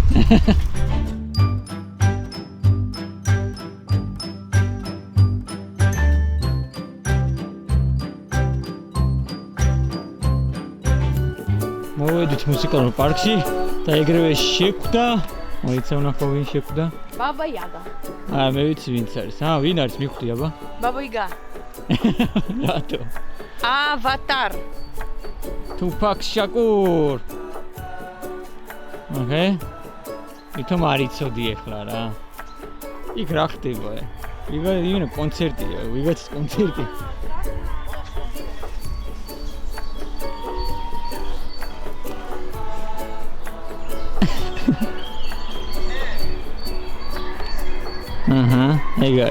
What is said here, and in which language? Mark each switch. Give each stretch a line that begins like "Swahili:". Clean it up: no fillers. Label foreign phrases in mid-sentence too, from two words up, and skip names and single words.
Georgian: მოვედით მუსიკალურ პარკში და ეგრევე შეკვდა, მოიცა ვნახო ვინ შეკვდა. Baba Yaga. მე ვიცი ვინც არის. ვინ არის მიხვდი აბა? Baba Yaga. რატო? Avatar. Tupac Shakur. ოკეი. ვითომ არ იცოდი ახლა რა. იქ რა ხდება? ვიღაცა კონცერტია, ვიღაცის კონცერტი. ეგარ.